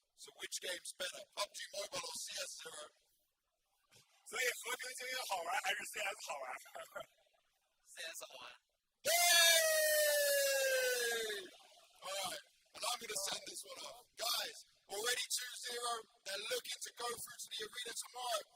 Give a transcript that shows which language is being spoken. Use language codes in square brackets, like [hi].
[en] So which game's better, PUBG Mobile or CS Zero? [zh] 所以和平精英好玩还是 CS 好玩？CS 好玩。 [en] Yay! All right, and I'm going to send this one off. Guys, already 2-0. They're looking to go through to the arena tomorrow.